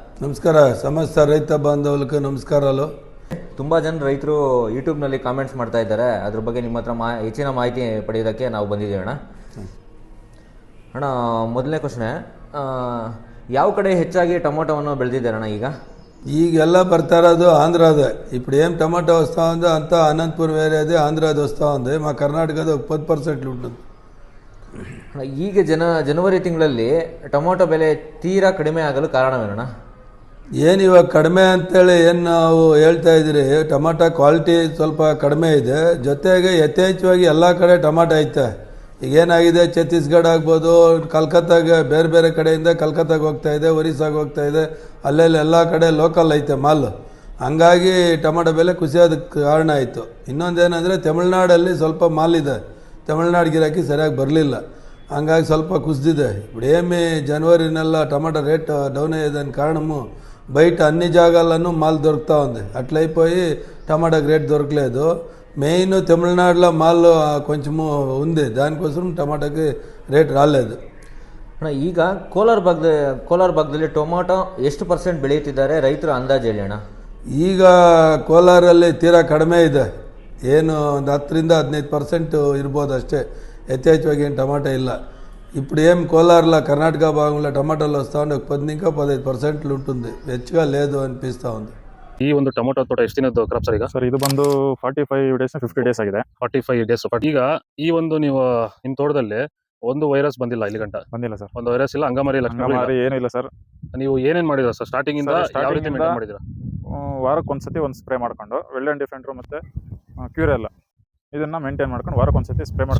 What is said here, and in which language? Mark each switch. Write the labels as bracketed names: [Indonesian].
[Kannada] ನಮಸ್ಕಾರ. ಸಮಸ್ತ ರೈತ ಬಾಂಧವರಿಗೆ ನಮಸ್ಕಾರಗಳು. ತುಂಬ ಜನ ರೈತರು ಯೂಟ್ಯೂಬ್ನಲ್ಲಿ ಕಾಮೆಂಟ್ಸ್ ಮಾಡ್ತಾ ಇದ್ದಾರೆ. ಅದ್ರ ಬಗ್ಗೆ ನಿಮ್ಮ ಹತ್ರ ಹೆಚ್ಚಿನ ಮಾಹಿತಿ ಪಡೆಯೋದಕ್ಕೆ ನಾವು ಬಂದಿದ್ದೀವಿ ಅಣ್ಣ. ಅಣ್ಣ ಮೊದಲನೇ ಕ್ವಶನೆ, ಯಾವ ಕಡೆ ಹೆಚ್ಚಾಗಿ ಟೊಮೊಟೊವನ್ನು ಬೆಳೆದಿದ್ದಾರೆ ಅಣ್ಣ? ಈಗೆಲ್ಲ ಬರ್ತಾ ಇರೋದು ಆಂಧ್ರದ. [Telugu] ఇప్పుడు ఏం టమాటా వస్తూ ఉందో అంతా అనంతపూర్ వేరేది, ఆంధ్రాది వస్తూ ఉంది. మా కర్ణాటకದ 10% ఉంటుంది. [Kannada] ಈಗ ಜನವರಿ ತಿಂಗಳಲ್ಲಿ ಟೊಮೊಟೊ ಬೆಲೆ ತೀರಾ ಕಡಿಮೆ ಆಗಲು ಕಾರಣವೇನಣ್ಣ? ಏನು ಇವಾಗ ಕಡಿಮೆ ಅಂತೇಳಿ ಏನು ನಾವು ಹೇಳ್ತಾ ಇದ್ದೀರಿ, ಟೊಮಾಟೊ ಕ್ವಾಲಿಟಿ ಸ್ವಲ್ಪ ಕಡಿಮೆ ಇದೆ. ಜೊತೆಗೆ ಯಥೇಚ್ಛವಾಗಿ ಎಲ್ಲ ಕಡೆ ಟೊಮಾಟೊ ಐತೆ. ಈಗೇನಾಗಿದೆ, ಛತ್ತೀಸ್ಗಢ ಆಗ್ಬೋದು, ಕಲ್ಕತ್ತಾಗೆ ಬೇರೆ ಬೇರೆ ಕಡೆಯಿಂದ ಕಲ್ಕತ್ತಾಗೆ ಹೋಗ್ತಾ ಇದೆ, ಒರಿಸ್ಸಾಗೆ ಹೋಗ್ತಾ ಇದೆ, ಅಲ್ಲೆಲ್ಲ ಎಲ್ಲ ಕಡೆ ಲೋಕಲ್ ಐತೆ ಮಾಲ್. ಹಂಗಾಗಿ ಟೊಮೆಟೊ ಬೆಲೆ ಕುಸಿಯೋದಕ್ಕೆ ಕಾರಣ ಆಯಿತು. ಇನ್ನೊಂದೇನೆಂದರೆ ತಮಿಳ್ನಾಡಲ್ಲಿ ಸ್ವಲ್ಪ ಮಾಲ್ ಇದೆ, ತಮಿಳ್ನಾಡು ಗಿರಾಕಿ ಸರಿಯಾಗಿ ಬರಲಿಲ್ಲ, ಹಂಗಾಗಿ ಸ್ವಲ್ಪ ಕುಸಿದಿದೆ. [Telugu] ఇప్పుడు ఏమి జనవరినెల్ల టమాటా రేట్ డౌన్ అయ్యేదాని కారణము బయట అన్ని జాగాల్లోనూ మాల్ దొరుకుతూ ఉంది. అట్లయిపోయి టమాటాకి రేట్ దొరకలేదు. మెయిన్ తమిళనాడులో మాల్ కొంచెము ఉంది, దానికోసం టమాటాకి ರೇಟ್ రాలేదు. [Kannada] ಈಗ ಕೋಲಾರ ಭಾಗದಲ್ಲಿ ಟೊಮೊಟೊ ಎಷ್ಟು % ಬೆಳೆಯುತ್ತಿದ್ದಾರೆ ರೈತರು ಅಂದಾಜು ಹೇಳಿ ಅಣ್ಣ? ಈಗ ಕೋಲಾರಲ್ಲಿ ತೀರಾ ಕಡಿಮೆ ಇದೆ, ಏನು ಒಂದು 10-15% ಇರ್ಬೋದು ಅಷ್ಟೇ. యథేచ్ఛವಾಗಿ ಏನು టమాటా ಇಲ್ಲ. [Telugu] ఇప్పుడు ఏం కోలార్లో కర్ణాటక భాగంలో టమాటాలు వస్తూ ఉండే 10-15% ఉంటుంది, [Kannada] ಹೆಚ್ಚಿಗೆ [Telugu] లేదు అనిపిస్తూ ఉంది. [Kannada] ಈ ಒಂದು ಟೊಮೊಟೊ ತೋಟ ಎಷ್ಟು ದಿನದ ಕ್ರಾಪ್ ಸರ್? ಈಗ ಸರ್ ಇದು ಬಂದು 45 ಡೇಸ್ 50 ಡೇಸ್ ಆಗಿದೆ. 45 ಡೇಸ್. ಈಗ ಈ ಒಂದು ನೀವು ನಿಮ್ಮ ತೋಟದಲ್ಲಿ ಒಂದು ವೈರಸ್ ಬಂದಿಲ್ಲ ಇಲ್ಲಿ ಗಂಟ? ಬಂದಿಲ್ಲ ಸರ್. ಒಂದು ವೈರಸ್ ಇಲ್ಲ, ಅಂಗಮಾರಿ ಅಂಗಮಾರಿ ಏನೂ ಇಲ್ಲ ಸರ್. ನೀವು ಏನೇನು ಮಾಡಿದ್ರ ಸರ್ ಸ್ಟಾರ್ಟಿಂಗ್ ಇಂದ? ಯಾವ ರೀತಿ ಮೇಂಟೈನ್ ಮಾಡಿದ್ರ? ವಾರಕ್ಕೆ ಒಂದ್ಸತಿ ಒಂದು ಸ್ಪ್ರೇ ಮಾಡ್ಕೊಂಡು ವೆಲ್ ಅಂಡ್ ಡಿಫೆಂಡ್ರು ಮತ್ತೆ ಕ್ಯೂರೆಲ್ಲ ಇದನ್ನ ಮೇಂಟೈನ್ ಮಾಡ್ಕೊಂಡು ವಾರಕ್ಕೆ ಒಂದ್ಸತಿ ಸ್ಪ್ರೇ ಮಾಡಿ